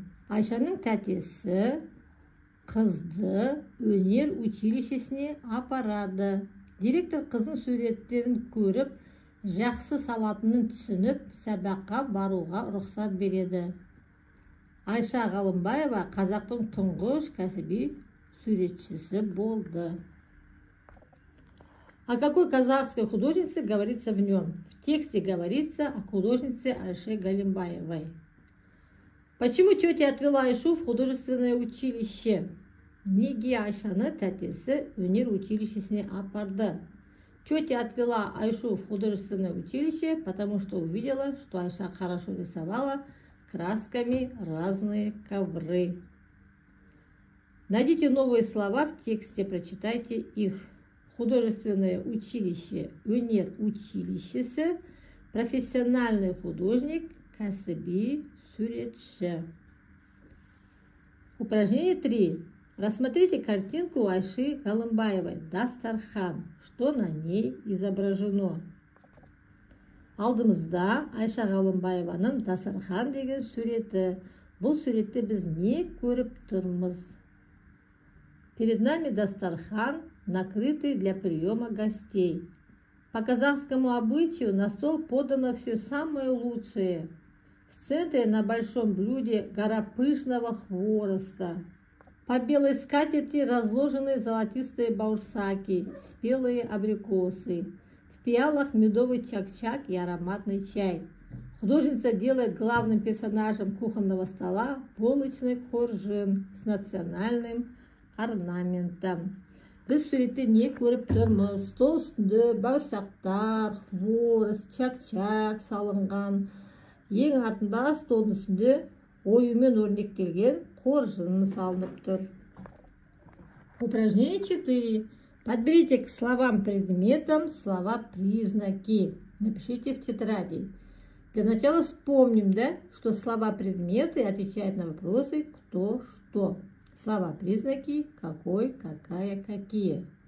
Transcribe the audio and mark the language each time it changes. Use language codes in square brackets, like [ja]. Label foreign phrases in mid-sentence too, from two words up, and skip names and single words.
[kk] Айшаның тәтесі қызды өнер училищесіне апарады. Директор қызын суреттерін көріп, жақсы салатынын түсініп, сабаққа баруға рұқсат береді. Айша Галимбаева қазақтың тұңғыш кәсіби суретшісі болды. [ru] О какой казахской художнице говорится в нем? В тексте говорится о художнице Айше Галимбаевой. Почему тетя отвела Айшу в художественное училище? [kk] Неге Айшаны тәтесі өнер училищесіне апарды? [ru] Тетя отвела Айшу в художественное училище, потому что увидела, что Айша хорошо рисовала красками разные ковры. Найдите новые слова в тексте, прочитайте их. Художественное училище, [kk] өнер училищесі, [ru] профессиональный художник, [kk] кәсіби суретші. [ru] Упражнение 3. Рассмотрите картинку Айши Галимбаевой «Дастархан». Что на ней изображено? [kk] Алдымызда Айша Галимбаеваның «Дастархан» деген суреті. Бұл суретте біз не көріп тұрмыз? [ru] Перед нами дастархан, накрытый для приема гостей. По казахскому обычаю на стол подано все самое лучшее. В центре на большом блюде гора пышного хвороста. По белой скатерти разложены золотистые баурсаки, спелые абрикосы. В пиалах медовый чак-чак и ароматный чай. Художница делает главным персонажем кухонного стола булочный коржин с национальным орнаментом. [kk] Біз суретте не көріп тұрмыз? Стол үстінде бауырсақтар, хворост, чак-чак салынған. Ең артында столдың үстінде оюмен өрнектелген коржин салынып тұр. [ru] Упражнение 4. Подберите к словам-предметам слова-признаки. Напишите в тетради. Для начала вспомним, что слова-предметы отвечают на вопросы «кто», «что». Слова-признаки какой, какая, какие.